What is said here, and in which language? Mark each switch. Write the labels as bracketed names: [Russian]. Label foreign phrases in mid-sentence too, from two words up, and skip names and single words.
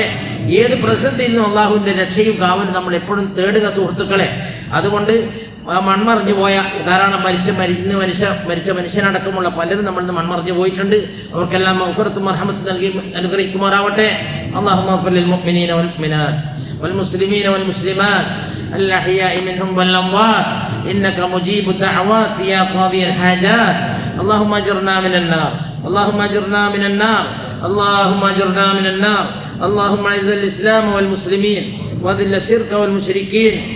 [Malayalam] ഏത് പ്രതിസന്ധിയിൽ നിന്നും അള്ളാഹുവിൻ്റെ രക്ഷയും കാവലും നമ്മൾ എപ്പോഴും തേടുക സുഹൃത്തുക്കളെ. അതുകൊണ്ട് മൺമറിഞ്ഞു പോയ ധാരാളം മരിച്ച മനുഷ്യനടക്കമുള്ള പലരും നമ്മളിൽ നിന്ന് മൺമറിഞ്ഞു പോയിട്ടുണ്ട്. അവർക്കെല്ലാം മഗ്ഫിറത്തും മർഹമത്തും നൽകി അനുഗ്രഹിക്കുമാറാവട്ടെ. [Arabic] اللهم اغفر للمؤمنين والمؤمنات والمسلمين والمسلمات الأحياء منهم والأموات إنك مجيب الدعوات يا قاضي الحاجات. اللهم أجرنا من النار، اللهم أجرنا من النار، اللهم أجرنا من النار. اللهم أعز الإسلام والمسلمين وأذل الشرك والمشركين.